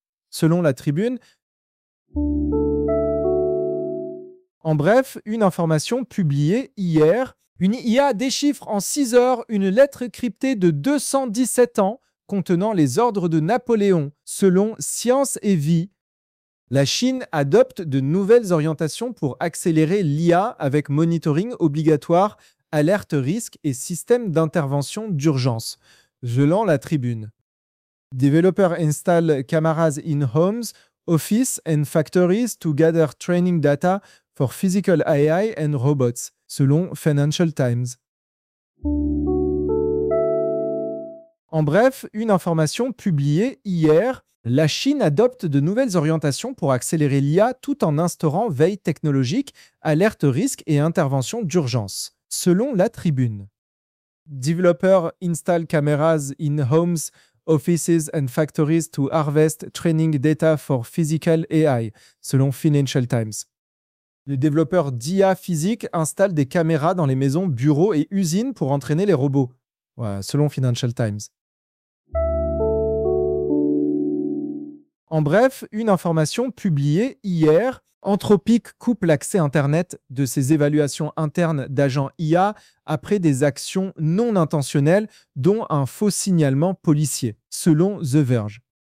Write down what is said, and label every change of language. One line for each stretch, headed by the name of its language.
French: Selon la Tribune, en bref, une information publiée hier, une IA déchiffre en 6 heures une lettre cryptée de 217 ans contenant les ordres de Napoléon, selon Science et Vie. La Chine adopte de nouvelles orientations pour accélérer l'IA avec monitoring obligatoire, alerte risque et système d'intervention d'urgence, selon la Tribune.
English: Developer install cameras in homes, office and factories to gather training data for physical AI and robots,
French: selon
English: Financial Times.
French: En bref, une information publiée hier, la Chine adopte de nouvelles orientations pour accélérer l'IA tout en instaurant veille technologique, alerte risque et intervention d'urgence, selon la Tribune.
English: Developer install cameras in homes, offices and factories to harvest training data for physical AI,
French: selon
English: Financial Times.
French: Les développeurs d'IA physique installent des caméras dans les maisons, bureaux et usines pour entraîner les robots, selon Financial Times. En bref, une information publiée hier, Anthropic coupe l'accès Internet de ses évaluations internes d'agents IA après des actions non intentionnelles, dont un faux signalement policier, selon The Verge.